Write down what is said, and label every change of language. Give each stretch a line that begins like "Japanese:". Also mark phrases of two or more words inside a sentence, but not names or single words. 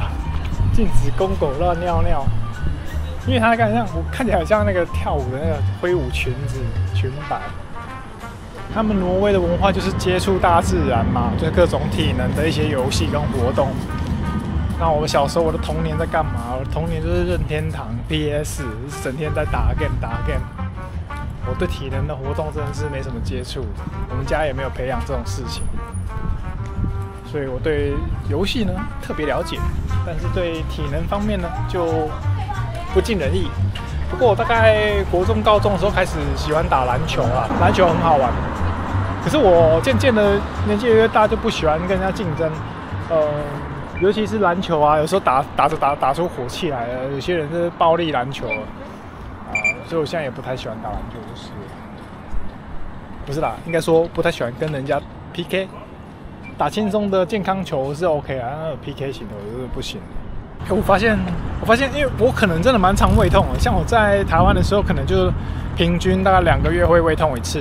Chinese: 禁止公狗亂尿尿，因為它看起來很像那個跳舞的那個揮舞裙子裙擺。他們挪威的文化就是接觸大自然嘛，就是各種體能的一些遊戲跟活動。那我小時候我的童年在幹嘛？我的童年就是任天堂 PS， 整天在打 game。我對體能的活動真的是沒什麼接觸，我們家也沒有培養這種事情，所以我對遊戲呢特別了解，但是對體能方面呢就不盡人意。不過我大概國中、高中的時候開始喜歡打籃球啦，籃球很好玩。可是我漸漸的年紀越大，就不喜歡跟人家競爭。尤其是籃球啊，有時候打出火氣來了，有些人是暴力籃球所以我現在也不太喜歡打籃球，就是不是啦，應該說不太喜歡跟人家 PK。打輕鬆的健康球是 OK 啊，那 PK 型的我就是不行。我發現，因為我可能真的蠻常胃痛的，像我在台灣的時候，可能就平均大概2個月會胃痛一次。